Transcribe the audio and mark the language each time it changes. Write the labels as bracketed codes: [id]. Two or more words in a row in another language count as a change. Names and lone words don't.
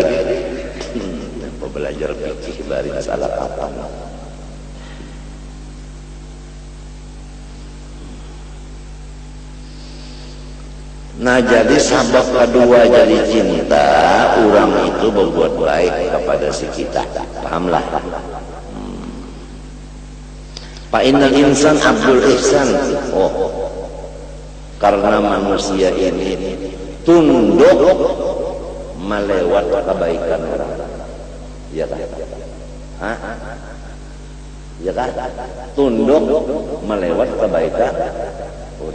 [bjn] Belajar fikih bari masalah kapan. [id] Nah jadi sabab kedua jadi cinta, orang itu berbuat baik kepada si kita. Pahamlah. [ar] Fa innal insan abdul ihsan. [id] Karena manusia ini tunduk melewat kebaikan orang. Ya kan? Ya kan? Tunduk melewat kebaikan orang.